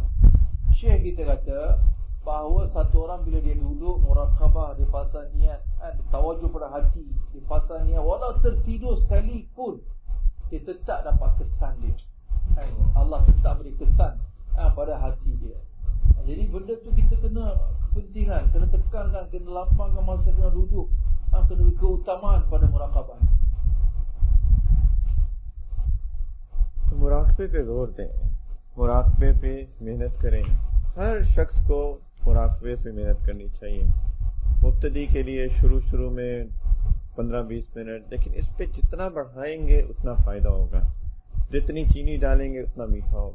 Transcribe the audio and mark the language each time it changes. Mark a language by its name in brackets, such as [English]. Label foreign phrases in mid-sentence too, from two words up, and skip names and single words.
[Malay] Syekh kita kata bahawa satu orang bila dia duduk murakabah, dia pasang niat, dia tawajuh pada hati, dia pasang niat, walau tertidur sekalipun, dia tetap dapat kesan dia. Allah tetap beri kesan pada hati dia. Jadi benda tu kita kena kepentingan, kena tekankan, kena lapangkan masa kena duduk, kena keutamaan pada murakabah. [Urdu] تو مراقبے پہ زور دیں، مراقبے پہ محنت کریں. ہر شخص کو مراقبے پہ محنت کرنی چاہیے. مبتدی کے لیے شروع میں 15-20 منٹ، لیکن اس پہ جتنا بڑھائیں گے اتنا فائدہ ہوگا، جتنی چینی ڈالیں گے اتنا میٹھا ہوگا.